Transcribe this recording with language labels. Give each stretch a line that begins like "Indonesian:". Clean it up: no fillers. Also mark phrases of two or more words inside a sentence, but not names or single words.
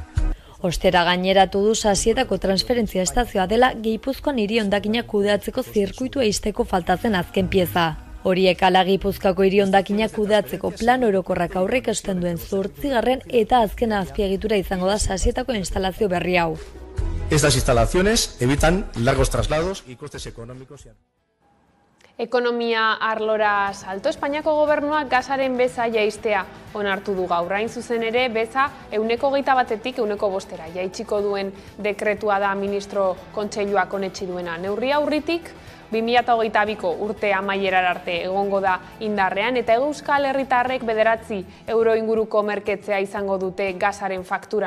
Basque: Ostera gaineratu du Sasietako transferentzia estazioa dela Gipuzkoan hiri hondakinak kudeatzeko zirkuitua ixteko faltatzen azken pieza. Horiek ala Gipuzkoako hiri hondakinak kudeatzeko plan orokorrak aurreikusten duen 8. eta azken azpiegitura izango da Sasietako instalazio berri hau.
Spanish: Estas instalaciones evitan largos traslados y costes económicos.
Basque: Ekonomia arlora salto, Espainiako gobernuak gasaren beza jaistea onartu du gaur. Hain zuzen ere, beza 21%tik 5%ra jaitsiko duen dekretua da ministro kontseiluak onetsi duena. Neurria aurritik 2022ko urte amaierar arte egongo da indarrean eta Euskal Herritarrek 9 euro inguruko merketzea izango dute gasaren fakturan.